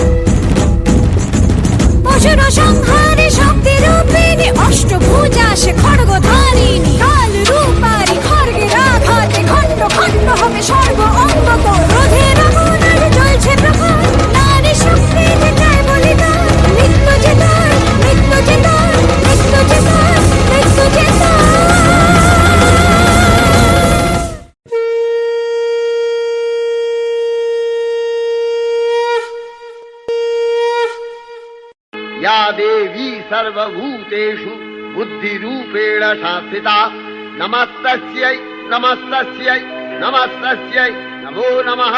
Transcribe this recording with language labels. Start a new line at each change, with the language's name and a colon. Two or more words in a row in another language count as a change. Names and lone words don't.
Bangla: অসুর সংহারে শক্তি রূপিণী, অষ্টভুজা সে খড়গধারিণী। কাল রূপারি খড়গের আঘাতে খণ্ড খণ্ড হবে সর্ব অঙ্গ তোর। ক্রোধের আগুন আর জ্বলছে প্রখর, নারী শক্তি যেটাই বলিদান। মৃত্যু যে তোর, মৃত্যু যে তোর, মৃত্যু যে তোর, মৃত্যু যে তোর।
Sanskrit: या देवी सर्वभूतेषु बुद्धिरूपेण संस्थिता नमस्तस्यै नमस्तस्यै नमस्तस्यै नमो नमः।